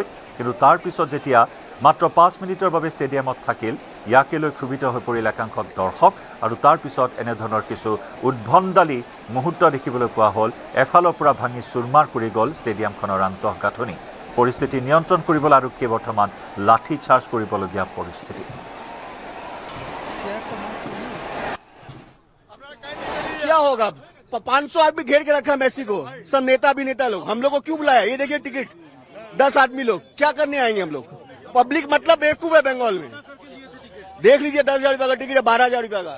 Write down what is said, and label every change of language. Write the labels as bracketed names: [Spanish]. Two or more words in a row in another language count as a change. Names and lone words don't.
[Assamese] কিন্তু তাৰ পিছত যেতিয়া মাত্ৰ 5 মিনিটৰ বাবে ষ্টেডিয়ামত থাকিল, ইয়াকে লৈ ক্ষোভিত হৈ পৰিল একাংশ দৰ্শক আৰু তাৰ পিছত এনেধৰণৰ কিছু উদ্ভণ্ডালী মুহূৰ্ত দেখিবলৈ পোৱা হ'ল। এফালৰ পৰা ভাঙি চুৰমাৰ কৰি গ'ল ষ্টেডিয়ামখনৰ আন্তঃগাঁথনি। পৰিস্থিতি নিয়ন্ত্ৰণ কৰিবলৈ আৰক্ষীয়ে বৰ্তমান লাঠি চাৰ্জ কৰিবলগীয়া পৰিস্থিতি। [Hindi] क्या होगा? 500 आदमी घेर के रखा मैसी को, सब नेता अभिनेता लोग। हम लोग को क्यों बुलाया? ये देखिए टिकट 10 आदमी लोग क्या करने आएंगे हम लोग? पब्लिक मतलब बेवकूफ है बंगाल में। देख लीजिए 10,000 रुपया का टिकट है, 12,000 रुपया का।